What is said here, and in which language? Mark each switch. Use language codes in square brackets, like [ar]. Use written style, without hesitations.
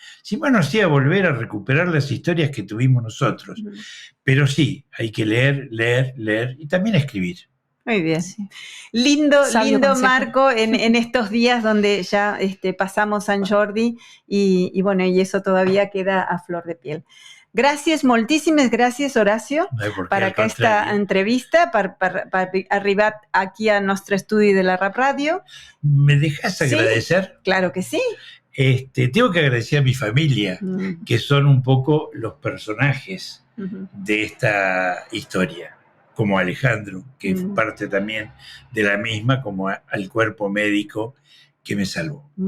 [es] Si más no sea volver a recuperar las historias que tuvimos nosotros. Pero sí, hay que leer, leer, leer y también escribir. Muy bien. Sí. Lindo consejo. Marco, en estos días donde ya pasamos San Jordi y bueno, y eso todavía queda a flor de piel. [ca] Gracias, moltíssimes gràcies, Horacio, per aquesta entrevista, per arribar aquí al nostre estudi de la Rap Radio. [es] ¿Me dejas agradecer? Sí, claro que sí. Tengo que agradecer a mi familia, que son un poco los personajes de esta historia, como Alejandro, que es parte también de la misma, como al cuerpo médico que me salvó.